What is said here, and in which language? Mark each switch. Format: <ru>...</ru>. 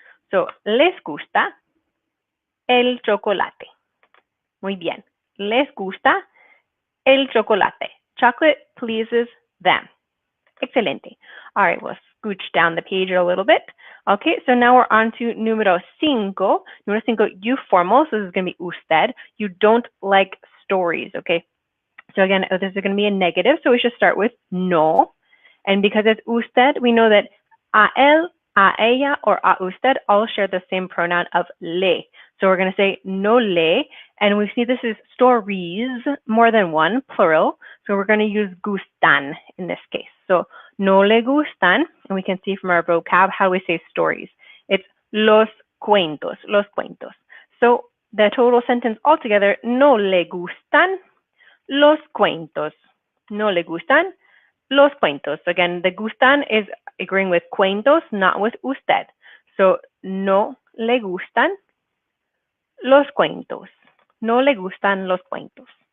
<es>So, les gusta el chocolate. Muy bien. Les gusta el chocolate.</es> <en>Chocolate pleases them. Excelente. All right, we'll scooch down the page a little bit. Okay, so now we're on to número cinco. Número cinco, you formal. So this is going to be usted. You don't like stories, okay? So again, this is going to be a negative, so we should start with no. And because it's usted, we know that a él, a ella, or a usted all share the same pronoun of le. So we're going to say no le, and we see this is stories, more than one, plural. So we're going to use gustan in this case. So no le gustan, and we can see from our vocab how we say stories.</en> <es>It's los cuentos, los cuentos.</es> <en>So the total sentence altogether,</en> <es>no le gustan los cuentos. No le gustan los cuentos.</es> <en>Again, the gustan is agreeing with cuentos, not with usted.</en> <es>So no le gustan los cuentos. No le gustan los cuentos.</es>